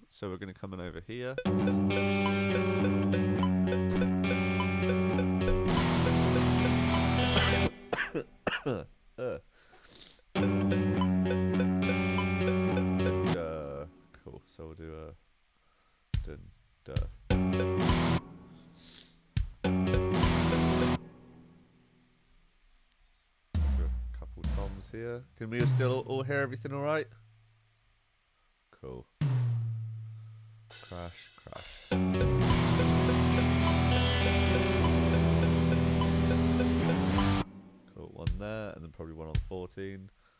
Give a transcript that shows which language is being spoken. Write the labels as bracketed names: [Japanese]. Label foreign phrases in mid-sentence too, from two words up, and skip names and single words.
[English] So we're going to come in over here. Cool. So we'll do a dun, duh. Couple toms here. Can we still all hear everything all right? Cool. Crash, crash. Cool, one there, and then probably one on 14.